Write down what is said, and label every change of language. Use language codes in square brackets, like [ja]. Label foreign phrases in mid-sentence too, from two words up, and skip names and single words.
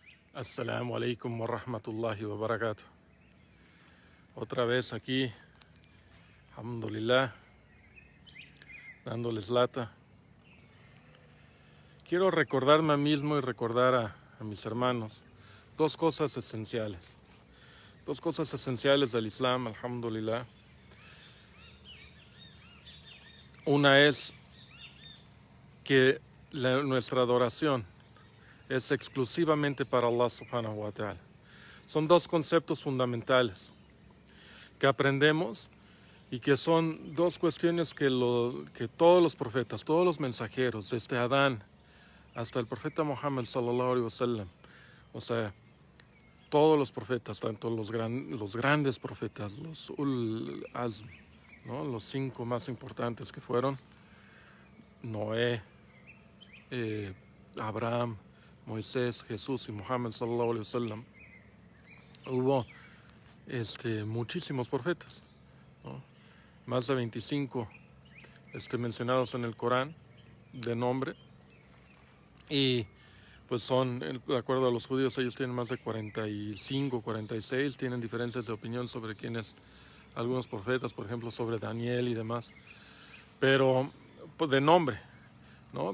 [ar] السلام عليكم ورحمة الله وبركاته. [es] Otra vez aquí, alhamdulillah, dándoles lata. Quiero recordarme a mí mismo y recordar a mis hermanos dos cosas esenciales. Dos cosas esenciales del Islam, alhamdulillah. Una es que nuestra adoración es exclusivamente para Allah [ar] سبحانه وتعالى. [es] Son dos conceptos fundamentales que aprendemos y que son dos cuestiones que todos los profetas, todos los mensajeros, desde Adán hasta el profeta Muhammad [ar] صلى الله عليه وسلم, [es] o sea, todos los profetas, tanto los grandes profetas, los [ar] أولو العزم, [es] ¿no? Los 5 más importantes que fueron Noé, Abraham, Moisés, Jesús y Muhammad [ar] صلى الله عليه وسلم. [es] Hubo muchísimos profetas, ¿no? Más de 25 mencionados en el Corán de nombre, y pues son, de acuerdo a los judíos, ellos tienen más de 45, 46, tienen diferencias de opinión sobre quiénes, algunos profetas, por ejemplo, sobre Daniel y demás, pero pues, de nombre, ¿no?